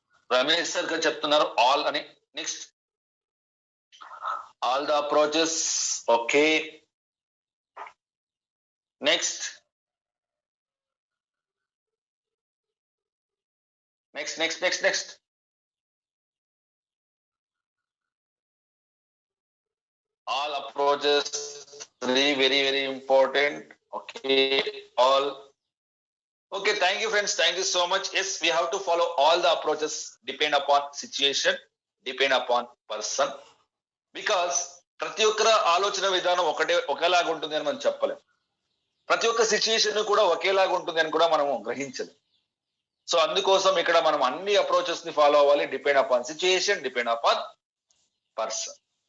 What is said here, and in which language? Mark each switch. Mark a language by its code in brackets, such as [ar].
[te] Ramesh sir గారు చెప్తున్నారు all అని. Next, all the approaches. Okay, next next next next next [en] All approaches, three very important. Okay, all. Okay, thank you friends. Thank you so much. Yes, we have to follow all the approaches, depend upon situation, depend upon person. Because [te] ప్రతి ఒక్కరి ఆలోచన విధానం ఒకేలాగా ఉంటుంది అని మనం చెప్పలేం. ప్రతి ఒక్క సిచ్యుయేషన్ కూడా ఒకేలాగా ఉంటుంది అని కూడా మనము గ్రహించలేం. సో అందుకోసం ఇక్కడ మనం అన్ని అప్రోచెస్ ని ఫాలో అవ్వాలి. [en] Depend upon situation, depend upon person.